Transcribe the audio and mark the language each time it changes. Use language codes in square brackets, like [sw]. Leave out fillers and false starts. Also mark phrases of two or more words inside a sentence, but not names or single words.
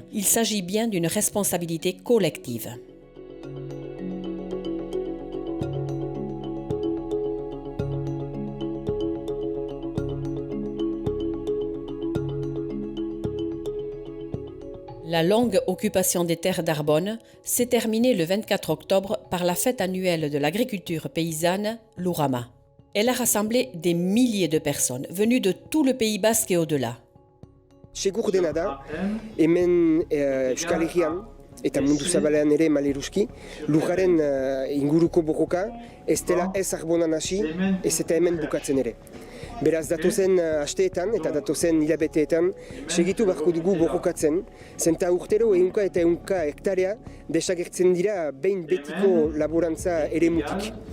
[fr] Il s'agit bien d'une responsabilité collective. La longue occupation des terres d'Arbonne s'est terminée le 24 octobre par la fête annuelle de l'agriculture paysanne, l'Urama. Elle a rassemblé des milliers de personnes venues de tout le Pays Basque et au-delà. [eu] Segur dena da, hemen Euskal Herrian eta mundu zabalean ere maleruski, lujaren inguruko borroka ez dela ez Arbonan hasi, ez eta hemen bukatzen ere. Beraz, datozen asteetan eta datozen hilabeteetan segitu beharko dugu borrokatzen, zenta urtero eta ehunka hektarea desagertzen dira behin betiko laborantza eremutik.